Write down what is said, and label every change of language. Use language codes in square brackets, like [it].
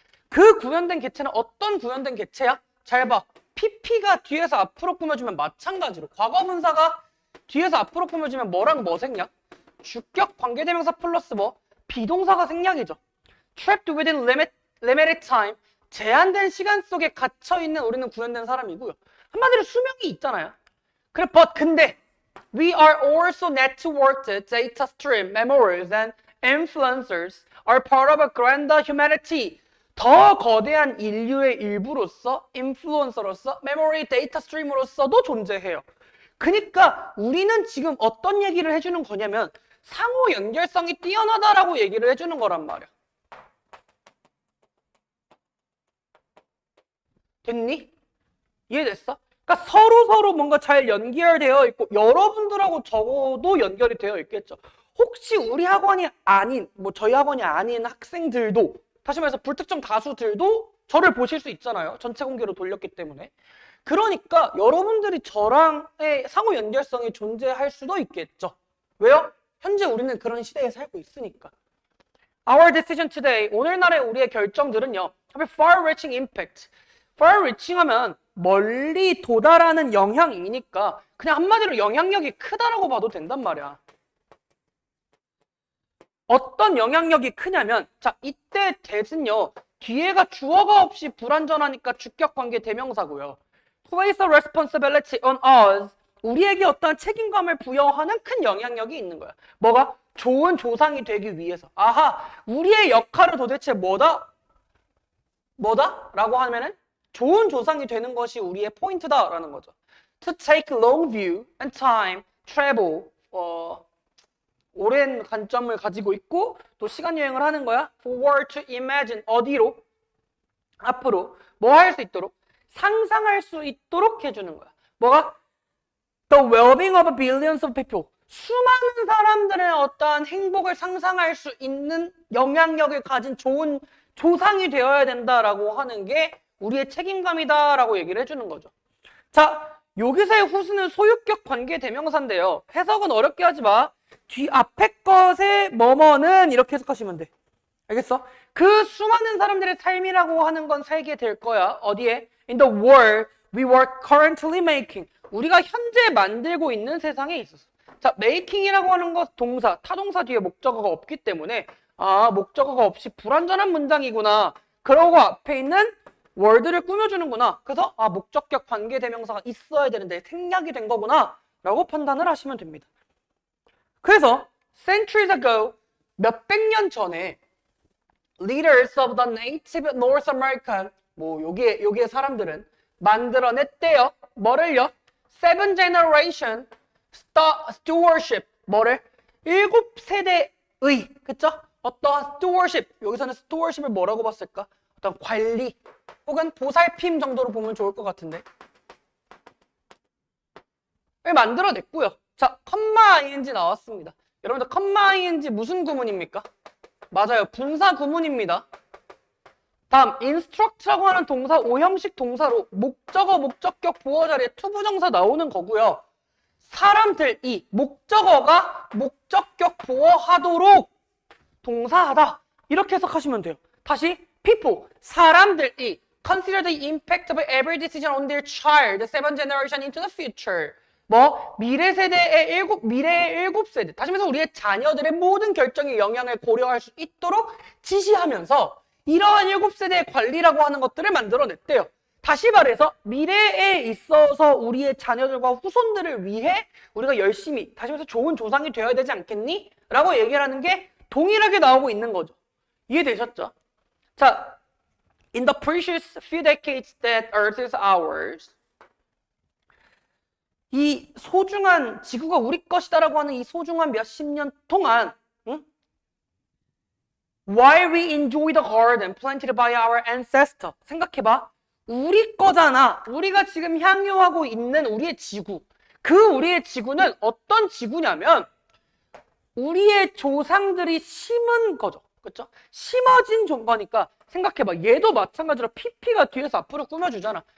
[ko] 그 구현된 개체는 어떤 구현된 개체야? 잘 봐. PP가 뒤에서 앞으로 꾸며주면 마찬가지로 과거분사가 뒤에서 앞으로 꾸며주면 뭐랑 뭐 생략? 주격 관계대명사 플러스 뭐? 비동사가 생략이죠. [en] Trapped within limited time [ko] 제한된 시간 속에 갇혀있는 우리는 구현된 사람이고요. 한마디로 수명이 있잖아요. 그래, 근데 [en] we are also networked data stream memories and influencers are part of a grander humanity. [ko] 더 거대한 인류의 일부로서, 인플루언서로서, 메모리 데이터 스트림으로서도 존재해요. 그러니까 우리는 지금 어떤 얘기를 해주는 거냐면 상호 연결성이 뛰어나다라고 얘기를 해주는 거란 말이야. 됐니? 이해됐어? 그러니까 서로 뭔가 잘 연결되어 있고 여러분들하고 적어도 연결이 되어 있겠죠. 혹시 우리 학원이 아닌, 뭐 저희 학원이 아닌 학생들도, 다시 말해서 불특정 다수들도 저를 보실 수 있잖아요. 전체 공개로 돌렸기 때문에. 그러니까 여러분들이 저랑의 상호 연결성이 존재할 수도 있겠죠. 왜요? 현재 우리는 그런 시대에 살고 있으니까. [en] Our decision today, [ko] 오늘날의 우리의 결정들은요, [en] have a far-reaching impact. [ko] far-reaching 하면 멀리 도달하는 영향이니까 그냥 한마디로 영향력이 크다라고 봐도 된단 말이야. 어떤 영향력이 크냐면, 자, 이때 that은요, 뒤에가 주어가 없이 불완전하니까 주격관계 대명사고요. [en] place a responsibility on us, [ko] 우리에게 어떤 책임감을 부여하는 큰 영향력이 있는 거야. 뭐가? 좋은 조상이 되기 위해서. 아하, 우리의 역할은 도대체 뭐다? 라고 하면은 좋은 조상이 되는 것이 우리의 포인트다라는 거죠. [en] To take long view and time, travel, [ko] 오랜 관점을 가지고 있고 또 시간 여행을 하는 거야. [en] Forward to imagine, [ko] 어디로? 앞으로 뭐 할 수 있도록? 상상할 수 있도록 해주는 거야. 뭐가? [en] The well-being of billions of people. [ko] 수많은 사람들의 어떠한 행복을 상상할 수 있는 영향력을 가진 좋은 조상이 되어야 된다라고 하는 게 우리의 책임감이다라고 얘기를 해주는 거죠. 자, 여기서의 who's는 소유격 관계 대명사인데요. 해석은 어렵게 하지 마. 뒤 앞에 것의 뭐뭐는 이렇게 해석하시면 돼. 알겠어? 그 수많은 사람들의 삶이라고 하는 건 살게 될 거야. 어디에? [en] In the world we were currently making. [ko] 우리가 현재 만들고 있는 세상에 있었어. 자, making이라고 하는 것 동사, 타동사 뒤에 목적어가 없기 때문에 아, 목적어가 없이 불완전한 문장이구나. 그러고 앞에 있는 월드를 꾸며주는구나. 그래서 아, 목적격 관계대명사가 있어야 되는데 생략이 된 거구나 라고 판단을 하시면 됩니다. 그래서 [en] centuries ago, [ko] 몇백 년 전에 [en] leaders of the native North American, [ko] 뭐 여기에 사람들은 만들어냈대요. 뭐를요? [en] Seven generation stewardship. [ko] 뭐를? 7세대의, 그쵸? 어떤 stewardship, 여기서는 stewardship을 뭐라고 봤을까? 어떤 관리 혹은 보살핌 정도로 보면 좋을 것 같은데 만들어냈고요. 자, 컴마 ing 나왔습니다. 여러분들 컴마 ing 무슨 구문입니까? 맞아요, 분사 구문입니다. 다음 instruct라고 하는 동사 5형식 동사로 목적어, 목적격, 보어 자리에 투부정사 나오는 거고요. 사람들이 목적어가 목적격 보어하도록 동사하다 이렇게 해석하시면 돼요. 다시 [en] people, [ko] 사람들이 [en] consider the impact of every decision on their child, the seventh generation into the future. [ko] 뭐 미래의 7세대, 다시 말해서 우리의 자녀들의 모든 결정에 영향을 고려할 수 있도록 지시하면서 이러한 7세대의 관리라고 하는 것들을 만들어냈대요. 다시 말해서 미래에 있어서 우리의 자녀들과 후손들을 위해 우리가 열심히, 다시 말해서 좋은 조상이 되어야 되지 않겠니? 라고 얘기를 하는 게 동일하게 나오고 있는 거죠. 이해되셨죠? [en] 자, in the precious few decades that Earth is ours, [ko] 이 소중한 지구가 우리 것이다라고 하는 이 소중한 몇십 년 동안, [en] while we enjoy the garden planted by our ancestor, [ko] 생각해봐. 우리 거잖아. 우리가 지금 향유하고 있는 우리의 지구. 그 우리의 지구는 어떤 지구냐면 우리의 조상들이 심은 거죠. 그렇죠? 심어진 거니까 생각해봐. 얘도 마찬가지로 PP가 뒤에서 앞으로 꾸며주잖아.